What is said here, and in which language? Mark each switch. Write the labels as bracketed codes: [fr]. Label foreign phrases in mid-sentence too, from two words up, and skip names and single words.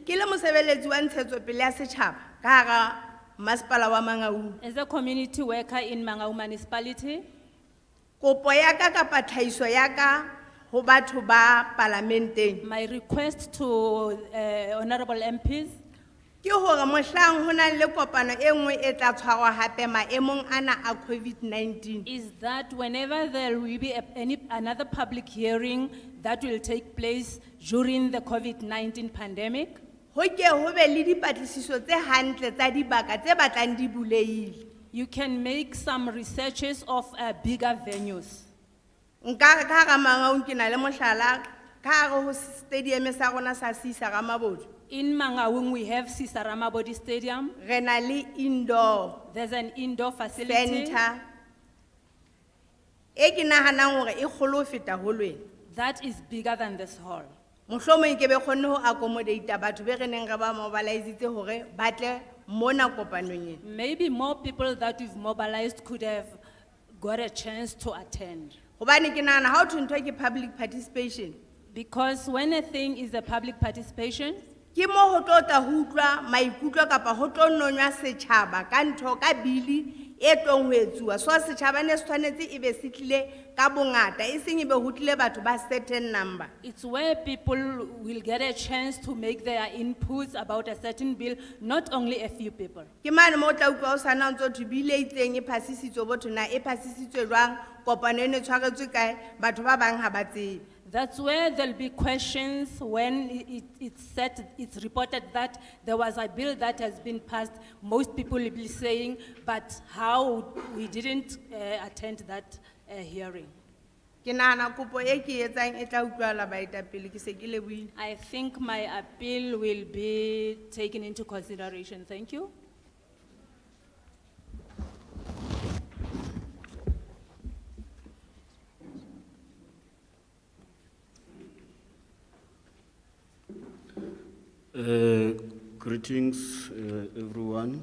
[st] Ke le mosebeletsi wa ntshetsopele ya setjhaba ka hara masepala wa Mangaung. [en] As a community worker in Mangaung municipality, [st] Kopo ya ka kapa tlhahiso ya ka ho batho ba parlamenteng [en] my request to honorable MPs [st] ke hore mohlang ho nang le kopano e nngwe e tla tshwarwa hape maemong ana a COVID-19 [en] is that whenever there will be another public hearing that will take place during the COVID-19 pandemic, [st] ho ke ho be le dipatlisiso tse hantle tsa dibaka tse batlang di buleile. [en] you can make some researches of bigger venues. [st] Nka ka hara Mangaung ke na le mohlala ka hare ho stadium sa rona sa Sisa Ramabodi. [en] In Mangaung, we have Sisarama Body Stadium. [st] Re na le indoor [en] There's an indoor facility [st] center e ke nahanang hore e kgolo ho feta ho lwena. [en] that is bigger than this hall. [st] Mohlomong ke be kgonne ho accommodate batho be re neng re ba mobilizitse hore ba tle mona kopanong ena. [en] Maybe more people that we've mobilized could have got a chance to attend. [st] Hobane ke nahana ha o thwe ntho ke [en] public participation. Because when a thing is a public participation, [st] Ke mo ho tlo tla ho utlwa maikutlo kapa ho tlo nonywa setjhaba ka ntho ka bili e tlong ho etsuwa. So setjhaba ne se tshwanetse e be se tlile ka bongata e seng e be ho tlile batho ba [en] certain number. it's where people will get a chance to make their inputs about a certain bill, not only a few people. [st] Ke mane mo o tla utlwa o sana ntse ho bile e itseng e phasisitswe botho na e phasisitswe jwang kopano ene tshwaretswe kae batho ba bang ha ba tsebe. [en] That's where there'll be questions when it's reported that there was a bill that has been passed. Most people will be saying, but how we didn't attend that hearing. [st] Ke nahana kopo e ke e etsang e tla utlwahala baetapele, ke se ke lebohile. [en] I think my appeal will be taken into consideration. Thank you. Greetings, everyone.